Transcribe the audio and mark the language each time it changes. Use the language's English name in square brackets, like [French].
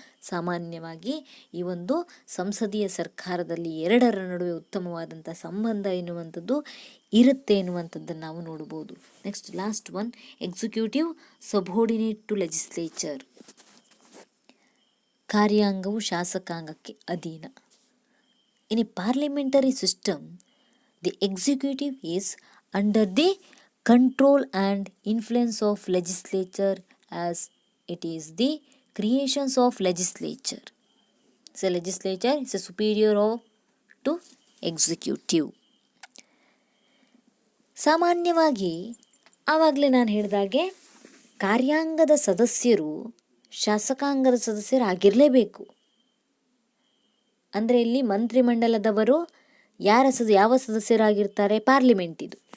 [Kannada] ಸಾಮಾನ್ಯವಾಗಿ ಈ ಒಂದು ಸಂಸದೀಯ ಸರ್ಕಾರದಲ್ಲಿ ಎರಡರ ನಡುವೆ ಉತ್ತಮವಾದಂಥ ಸಂಬಂಧ ಎನ್ನುವಂಥದ್ದು ಇರುತ್ತೆ ಎನ್ನುವಂಥದ್ದನ್ನು ನಾವು ನೋಡ್ಬೋದು. [English] Next, last one, executive subordinate to legislature. [Kannada] ಕಾರ್ಯಾಂಗವು ಶಾಸಕಾಂಗಕ್ಕೆ ಅಧೀನ. [English] In a parliamentary system, the executive is under the control and influence of legislature as it is the creations of legislature. So legislature is a superior to executive. [Kannada] ಸಾಮಾನ್ಯವಾಗಿ ಆವಾಗಲೇ ನಾನು ಹೇಳಿದಾಗೆ ಕಾರ್ಯಾಂಗದ ಸದಸ್ಯರು ಶಾಸಕಾಂಗದ ಸದಸ್ಯರಾಗಿರಲೇಬೇಕು. ಅಂದರೆ ಇಲ್ಲಿ ಮಂತ್ರಿಮಂಡಲದವರು ಯಾವ ಸದಸ್ಯರಾಗಿರ್ತಾರೆ? ಪಾರ್ಲಿಮೆಂಟ್ ಇದು.